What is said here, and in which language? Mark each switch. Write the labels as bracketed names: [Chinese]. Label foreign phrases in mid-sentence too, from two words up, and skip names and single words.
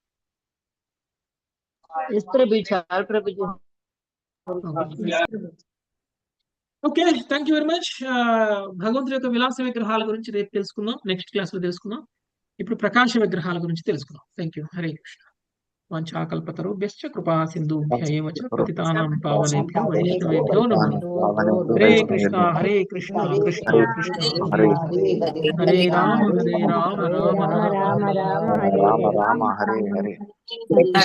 [English] Okay, thank you very much. [Telugu] భగవంతుడి యొక్క విలాస విగ్రహాల గురించి రేపు తెలుసుకుందాం, [English] next class [Telugu] లో తెలుసుకుందాం. ఇప్పుడు ప్రకాశ విగ్రహాల గురించి తెలుసుకుందాం. [English] thank you. [Sanskrit] హరే కృష్ణ. వాంఛాకల్పతరుభ్యశ్చ కృపా సింధుభ్యైవ చ పతితానాం పావనేభ్యో వైష్ణవేభ్యో నమః. హరే కృష్ణ హరే కృష్ణ కృష్ణ కృష్ణ హరే హరే, హరే రామ రామ రామ రామ రామ రామ హరే హరే.